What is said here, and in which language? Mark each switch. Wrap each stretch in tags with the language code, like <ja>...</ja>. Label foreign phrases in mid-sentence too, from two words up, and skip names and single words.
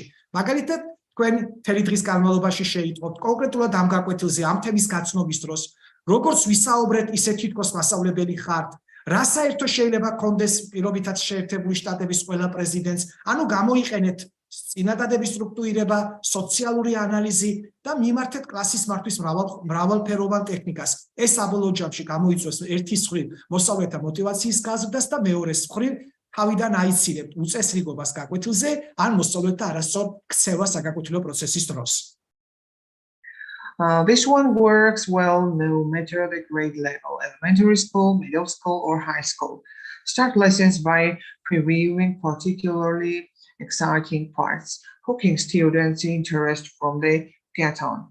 <ka>მაგალითად, თქვენ მთელი დღის განმავლობაში შეიტყობთ კონკრეტულად ამ გაკვეთილზე, ამ თემის გაცნობის დროს, როგორც ვისაუბრეთ, ისე თითქოს მასწავლებელი ხართ, რა საერთო შეიძლება გქონდეს პირობითად შეერთებული შტატების ყველა პრეზიდენტს, ანუ გამოიყენეთ წინადადების სტრუქტურირება, სოციალური ანალიზი და მიმართეთ კლასის მართვის მრავალფეროვან ტექნიკას. ეს საბოლოო ჯამში გამოიწვევს ერთის მხრივ მოსწავლეთა мотиваციის გაზრდას და მეორეს მხრივ თავიდან აიცილებთ უწესრიგობას გაკვეთილზე, ან მოსწავლეთა არასწორ ქცევა საგაკვეთილო პროცესის დროს.</ka> <en>This one works well no matter the grade level, elementary school, middle school, or high school. Start lessons by previewing particularly exciting parts, hooking students' interest from the get-on.</en>